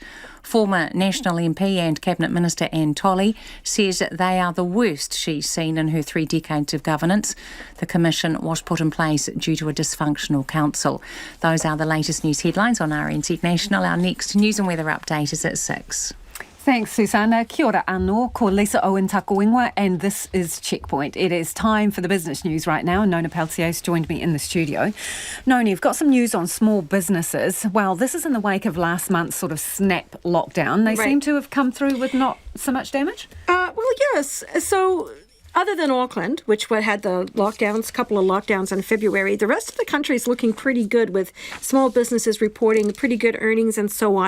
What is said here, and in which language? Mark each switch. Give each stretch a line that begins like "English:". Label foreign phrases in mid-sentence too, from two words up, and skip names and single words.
English: Former National MP and Cabinet Minister Anne Tolley says they are the worst she's seen in her 3 decades of governance. The commission was put in place due to a dysfunctional council. Those are the latest news headlines on RNZ National. Our next news and weather update is at 6. Thanks, Susanna.
Māori: Kia ora anō, ko Lisa Owen Takuingwa,
English: and this is Checkpoint. It is time for the business news right now, and Nona Peltios joined me in the studio. Nona, you've got some news on small businesses. Well, this is in the wake of last month's sort of snap lockdown. They seem to have come through with not so much damage? Well, yes. So other than Auckland, which had the lockdowns, couple of lockdowns in February, the rest of the country is looking pretty good with small businesses reporting pretty good earnings and so on.